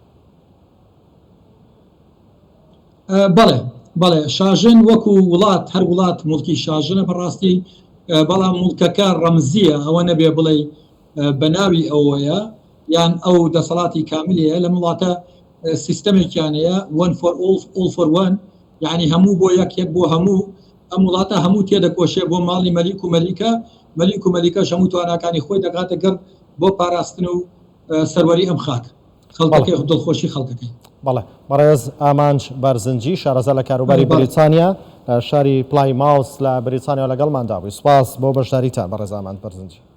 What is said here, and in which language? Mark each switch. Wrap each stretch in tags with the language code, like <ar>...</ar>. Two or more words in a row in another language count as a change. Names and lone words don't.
<ckb>بەڵێ شاژن وەکو وڵات هەر وڵات مڵکی شاژنە بەڕاستی بەڵام مڵکەکە ڕەمزیە ئەوە نەبێ بڵێ بە ناوی ئەوەیە یان ئەو دەسەڵاتی کاملەیە لە وڵاتە سیستەمێکیانەیە</ckb> <en>one for all for one</en> <ckb>یعنی هەموو بۆ یەک بۆ هەموو ئەم وڵاتە هەموو تێدەکۆشێ بۆ ماڵی مەلیک و مەلیکەش هەموو تواناکانی خۆی دەگاتە گەڕ بۆ پاراستن و سەروەری ئەم خاک خەڵکەکەی دڵخۆشی خەڵکەکەی بەڵێ بەڕێز ئامانج بەرزنجی شارەزا لە کاروباری بریتانیا لە شاری پلای ماوس لە بریتانیا لەگەڵماندا بووی سوپاس بۆ بەشداریتان بەڕێز ئامانج بەرزنجی</ckb>